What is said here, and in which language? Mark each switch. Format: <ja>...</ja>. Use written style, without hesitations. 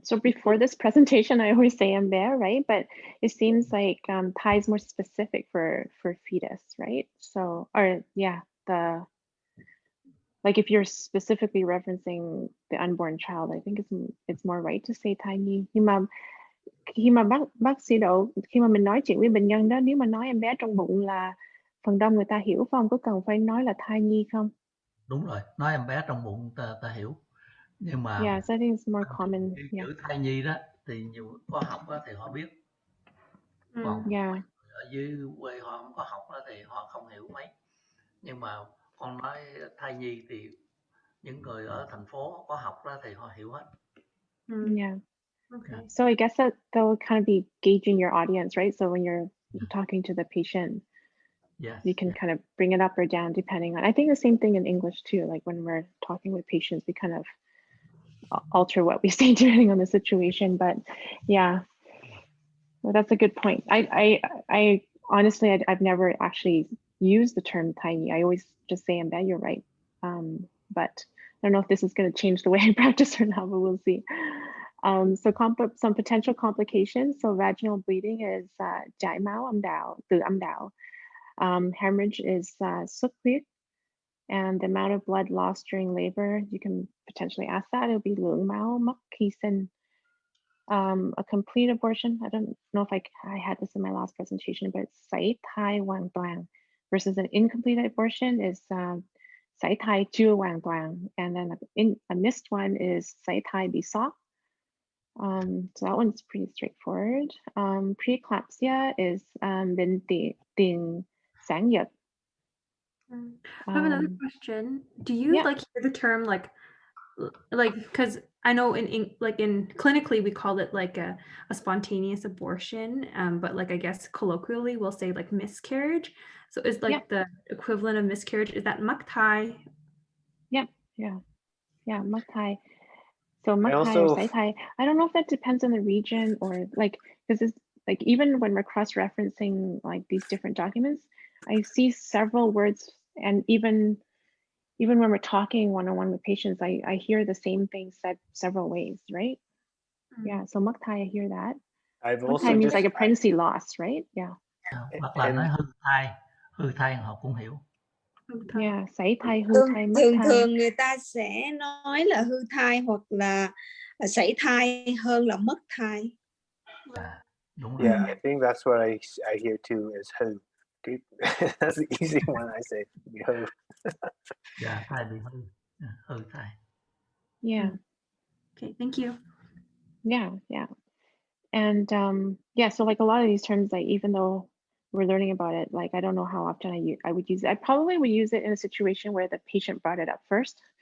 <en>So before this presentation, I always say em bé, right? But it seems like Thai is more specific for fetus, right? So, or yeah, like if you're specifically referencing the unborn child, I think it's more right to say thai nhi.</en> <vi>Nhưng mà khi mà bác sĩ Đậu, khi mà mình nói chuyện với bệnh nhân đó, nếu mà nói em bé trong bụng là phần đông người ta hiểu phải không? Có cần phải nói là thai nhi không? Đúng rồi, nói em bé trong bụng ta hiểu. Nhưng mà</vi> <en>yeah, so I think it's more common.</en> <vi>Chữ thai nhi đó thì nhiều có học đó thì họ biết. Còn ở dưới quê họ không có học đó thì họ không hiểu mấy. Nhưng mà con nói thai nhi thì những người ở thành phố có học đó thì họ hiểu hết.</vi> <en>Yeah. Okay. So I guess that they'll kind of be gauging your audience, right? So when you're talking to the patient, you can kind of bring it up or down depending on. I think the same thing in English too. Like when we're talking with patients, we kind of alter what we say depending on the situation. But yeah, well, that's a good point. I honestly, I've never actually used the term tiny. I always just say em bé. You're right. But I don't know if this is going to change the way I practice or not, but we'll see. So some potential complications. So vaginal bleeding is</en> <vi>chảy máu âm đạo, từ âm đạo.</vi> <en>Hemorrhage is xuất huyết. And the amount of blood lost during labor, you can potentially ask that. It'll be</en> <vi>lượng máu mất khi sinh.</vi> <en>A complete abortion, I don't know if I had this in my last presentation, but</en> <vi>sảy thai hoàn toàn</vi> <en>versus an incomplete abortion is</en> <vi>sảy thai chưa hoàn toàn.</vi> <en>And then a missed one is</en> <vi>sảy thai bị sót.</vi> <en>So that one's pretty straightforward. Preeclampsia is</en> <vi>bệnh tiền sản giật.</vi> <en>I have another question. Do you like hear the term like because I know in clinically we call it like a spontaneous abortion, but like I guess colloquially we'll say like miscarriage. So is like the equivalent of miscarriage, is that mắc thai? Yeah, mắc thai. So mắc thai or sảy thai. I don't know if that depends on the region or like, because it's like even when we're cross-referencing like these different documents, I see several words, and even when we're talking one-on-one with patients, I hear the same thing said several ways, right? Yeah, so mắc thai, I hear that. Mắc thai means like a pregnancy loss, right? Yeah.</en> <vi>Hoặc là nói hư thai họ cũng hiểu. Yeah, sảy thai, hư thai, mất thường thai. thường người ta sẽ nói là hư thai hoặc là sảy thai hơn là mất thai. Đúng rồi.</vi> <en>Yeah, I think that's what I hear too is hư. That's the easy one I say. Hư.</en> <vi>Yeah, thai bị hư. Hư thai.</vi> <en>Yeah. Okay, thank you. Yeah, yeah. And yeah, so like a lot of these terms, like even though we're learning about it, like I don't know how often I would use it. I probably would use it in a situation where the patient brought it up first.</en>